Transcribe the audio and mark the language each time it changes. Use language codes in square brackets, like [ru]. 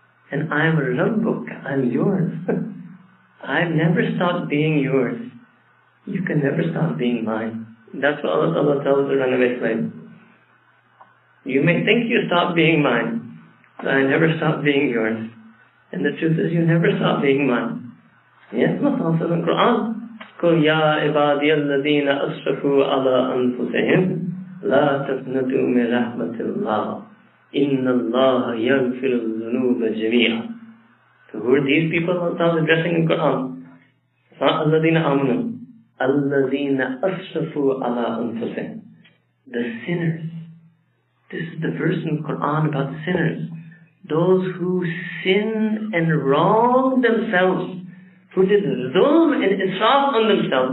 [en] And I am Rabbuk. I am yours. I've never stopped being yours. You can never stop being mine. That's what Allah tells the runaway slave. You may think you stopped being mine, but I never stopped being yours. And the truth is, you never stop being mine. Yes, Allah says in the Quran, [ar] قُلْ يَا عِبَادِيَ الَّذِينَ أَسْرَفُوا عَلَىٰ أَنفُسِهِمْ لَا تَقْنَطُوا مِنْ رَحْمَةِ اللَّهِ إِنَّ اللَّهَ يَغْفِرُ الذُّنُوبَ جَمِيعًا. [en] So who are these people Allah is addressing in the Quran? It's not [ar] الَّذِينَ آمَنُوا. الَّذِينَ أَسْرَفُوا عَلَىٰ أَنفُسِهِمْ. [en] The sinners. This is the verse in the Quran about sinners. Those who sin and wrong themselves, who did zulm and israf on themselves.